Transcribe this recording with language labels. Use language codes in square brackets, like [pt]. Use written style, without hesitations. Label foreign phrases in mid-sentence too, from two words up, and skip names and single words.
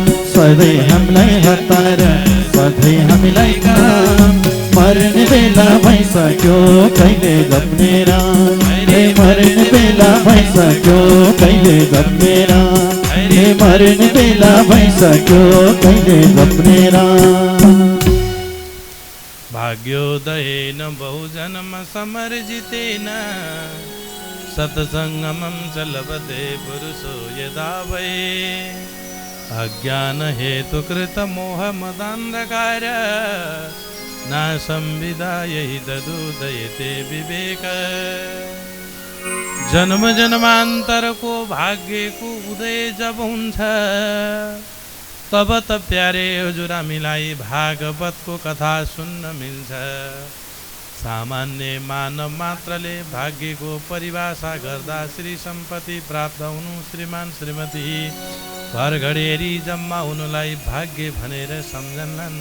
[ne] सधैँ हामीलाई हतार सधैँ हामीलाई काम। मर्ने बेला भइसक्यो कहिले जप्ने राम। मर्ने बेला भइसक्यो कहिले जप्ने राम। मर्ने बेला भइसक्यो कहिले जप्ने राम। [sa] भाग्योदयेन बहुजन्म समर्जितेन सत्सङ्गमं च लभते पुरुषो यदा वै। अज्ञान हेतुकृत मोहमदान्धकार नाशं विदाय तदुदयते विवेक। [ne] जन्म जन्मान्तरको भाग्यको उदय जब हुन्छ तब त प्यारे हजुर हामीलाई भागवतको कथा सुन्न मिल्छ। सामान्य मानव मात्रले भाग्यको परिभाषा गर्दा श्री सम्पत्ति प्राप्त हुनु, श्रीमान श्रीमती घर घडेरी जम्मा हुनुलाई भाग्य भनेर सम्झन्छन्।